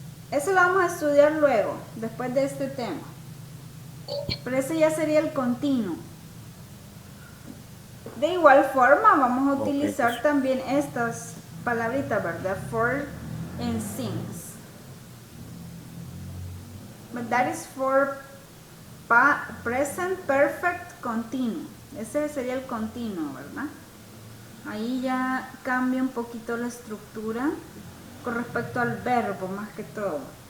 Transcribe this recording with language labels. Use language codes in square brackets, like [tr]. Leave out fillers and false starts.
[es] Eso lo vamos a estudiar luego, después de este tema. Pero ese ya sería el continuo. De igual forma, vamos a utilizar también estas palabritas, ¿verdad? [en] For and since. But that is for present perfect continuo. [es] Ese sería el continuo, ¿verdad? Ahí ya cambia un poquito la estructura con respecto al verbo, más que todo.